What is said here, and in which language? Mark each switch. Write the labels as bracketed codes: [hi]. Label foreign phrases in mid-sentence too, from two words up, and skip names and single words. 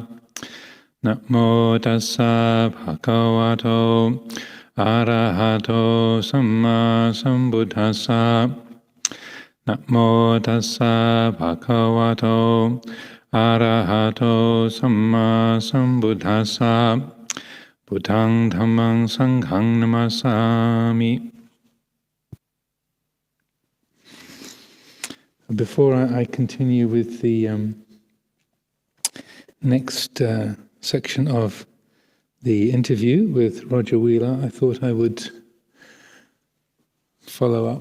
[pi] Namo tassa bhagavato arahato samma sambuddhassa. Namo tassa bhagavato arahato samma sambuddhassa. Buddhang dhammang sanghang namasami. [en] Before I continue with the next section of the interview with Roger Wheeler, I thought I would follow up.